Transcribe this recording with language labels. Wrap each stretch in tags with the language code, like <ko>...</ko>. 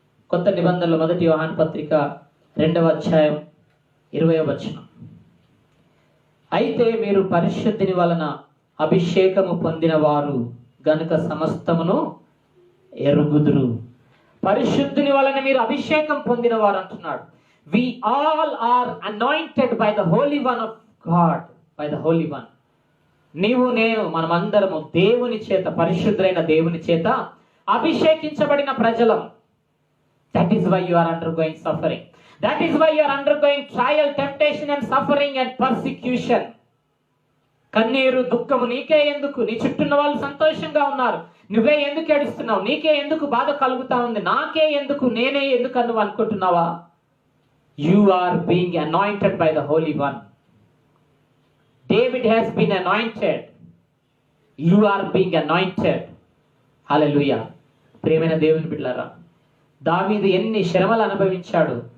<te>కొత్త నిబంధనలో 1 యోహాను పత్రిక 2వ అధ్యాయం 20వ వచనం. అయితే మీరు పరిశుద్ధిని వలన అభిషేకము పొందిన వారు గనుక సమస్తమును ఎరుగుదురు. పరిశుద్ధిని వలన మీరు అభిషేకం పొందిన వారు అంటున్నాడు.</te> <en>We all are anointed by the Holy One of God, by the Holy One.</en> <te>నీవు నేను మనమందరము దేవుని చేత, పరిశుద్ధులైన దేవుని చేత అభిషేకించబడిన ప్రజలం.</te> <en>That is why you are undergoing suffering. That is why you are undergoing trial, temptation and suffering and persecution.</en> <te>కన్నీరు, దుఃఖము నీకే ఎందుకు? నీ చుట్టూన్న వాళ్ళు సంతోషంగా ఉన్నారు, నువ్వే ఎందుకు ఏడుస్తున్నావు? నీకే ఎందుకు బాధ కలుగుతా ఉంది? నాకే ఎందుకు, నేనే ఎందుకు అని నువ్వు అనుకుంటున్నావా?</te> <en>You are being anointed by the Holy One. David has been anointed. You are being anointed. Hallelujah.</en> <te>ప్రియమైన దేవుని బిడ్డలారా, దావీదు ఎన్ని శ్రమలు అనుభవించాడు.</te>